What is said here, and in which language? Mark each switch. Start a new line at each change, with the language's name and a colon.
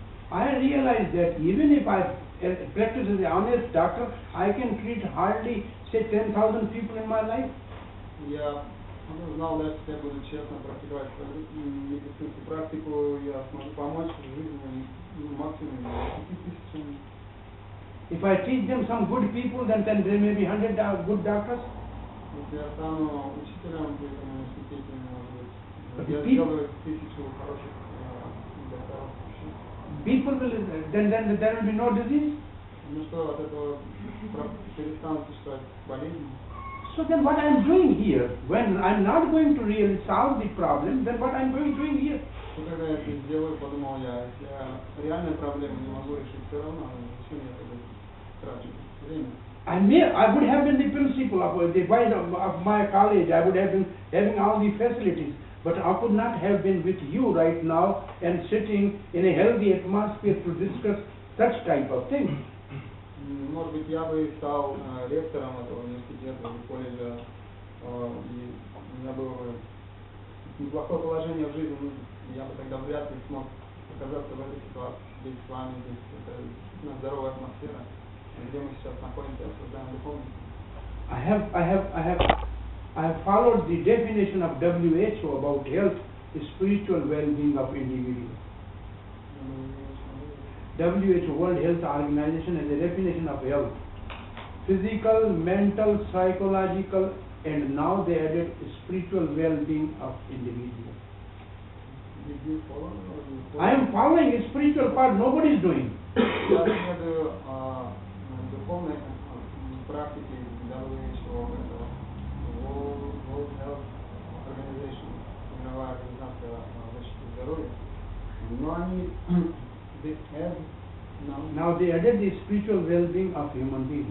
English: I realize that even if I practice as an honest doctor, I can treat hardly, say, 10,000 people in my life.
Russian: Я знал, да, что я буду честно практиковать медицинскую практику, я смогу помочь в жизни максимум 10 тысячам.
English: If I teach them some good people, then there may be 100 good doctors.
Russian: Если я стану учителем в этом университете, может быть, я сделаю 1000 хороших докторов.
English: People will, then there will be no disease.
Russian: Ну что, от этого перестанут существовать болезни.
English: So then what I am doing here, when I am not going to really solve the problem, then what I am doing here?
Russian: Что когда я это сделаю, подумал я, если я реальную проблему не могу решить, все равно, зачем я тогда трачу время?
English: I would have been the principal of my college, I would have been having all the facilities, but I could not have been with you right now and sitting in a healthy atmosphere to discuss such type of things.
Russian: Может быть, я бы стал ректором этого университета или колледжа, и у меня было бы неплохое положение в жизни, я бы тогда вряд ли смог оказаться в этой ситуации, сидеть с вами здесь, это действительно здоровая атмосфера, где мы сейчас находимся, обсуждаем духовность.
English: I have followed the definition of WHO about health, the spiritual well-being of individuals. WHO, World Health Organization, has a definition of health: physical, mental, psychological, and now they added spiritual well-being of individuals. Did you follow? I am following a spiritual part, nobody is doing.
Russian: Я следую духовной практики WHO, это World Health Organization, мировая организация защиты здоровья, но они
English: they have Now they added the spiritual well-being of human beings.